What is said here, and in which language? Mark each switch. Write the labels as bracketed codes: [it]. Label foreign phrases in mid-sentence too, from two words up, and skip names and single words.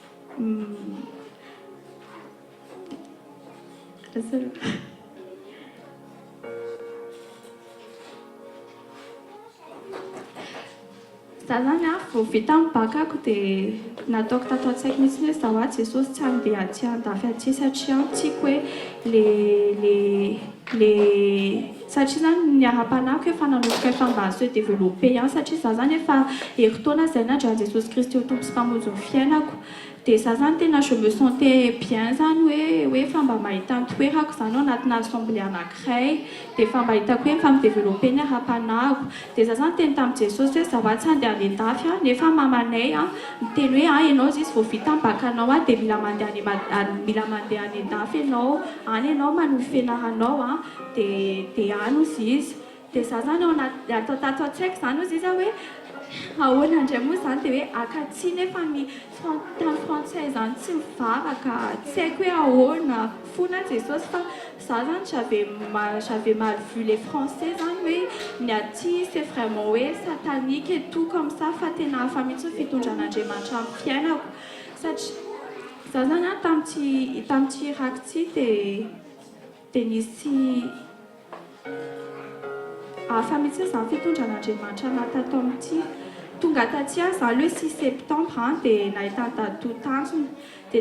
[mg] za zany a vao vita amin'ny bakako dia nataoko tato an-tsaiko mihitsy hoe zaho a Jesosy tsy handeha aty andafy aty satria tiako hoe satria zany ny ara-panahiko efa nanomboka efa mba azo hoe développé ihany satria za zany efa herintaona izay nandray Jesosy Kristy ho tompo sy mpamonjy ny fiainako dia za zany tena [fr] je me sentais bien [mg] zany hoe efa mba mahita ny toerako zany ao anatina assemblée anankiray dia efa mba hitako hoe efa midéveloppé ny ara-panahiko dia za zany teny tamin'i Jesosy hoe zaho tsy handeha any an-dafy a nefa mamanay a miteny hoe ianao izy vao vita ny bakanao a dia mila mandeha any an-dafy ianao any ianao manohy fianaranao a dia any ozy izy dia za zany ao anaty tato an-tsaiko zany ozy izy hoe ahoana indray moa zany dia hoe akatsy nefa ny tany frantsay zany tsy mivavaka tsy haiko hoe ahoana fona Jesosy fa za zany [fr] j'avais mal vu les français [mg] zany hoe ny aty [fr] c'est vraiment [mg] hoe [fr] satanique et tout comme ça [mg] fa tena hafa mihitsy ny fitondran'Andriamanitra amin'ny fiainako satria za zany a tamin'ty iraka ty dia nisy hafa mihitsy zany fitondran'Andriamanitra natato amin'ity tonga taty a za le 6 septembre dia nahita dato tanjona dia